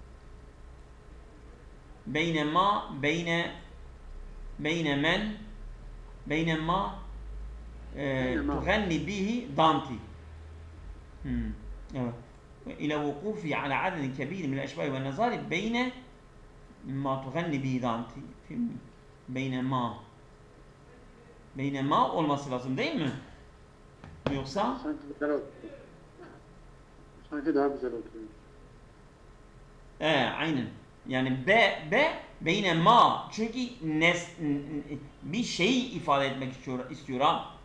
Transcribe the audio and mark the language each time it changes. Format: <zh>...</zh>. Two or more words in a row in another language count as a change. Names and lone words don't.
<ar>بين ما بين من بين ما تغني به دانتي إلى وقوفي على عدد كبير من الأشباه والنظائر بين ما تغني به دانتي بين ما</ar> <tr>olması lazım değil mi? Yoksa sanki daha güzel oturuyor. Aynen. Yani</tr> <ar>بين ما</ar> <tr>çünkü bir şeyi ifade etmek istiyor ha.</tr>